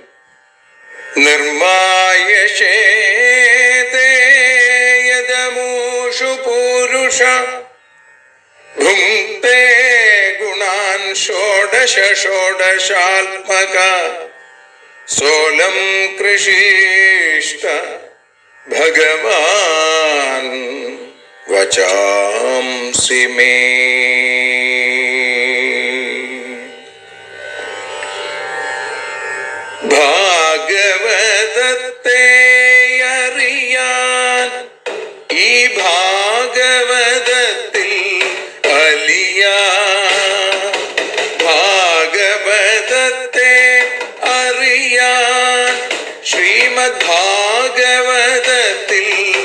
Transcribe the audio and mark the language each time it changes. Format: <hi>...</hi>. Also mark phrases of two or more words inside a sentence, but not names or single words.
<sa>निर्मायशेते यदमूषु पूरुष भुङ्क्ते गुणान् षोडश षोडशात्मका सोऽलं कृषीष्ट भगवान् वचांसि मे।</sa> <ml>ഭാഗവതത്തെ അറിയാൻ ഈ ഭാഗവതത്തിൽ അലിയാൻ, ഭാഗവതത്തെ അറിയാൻ ശ്രീമദ് ഭാഗവതത്തിൽ</ml>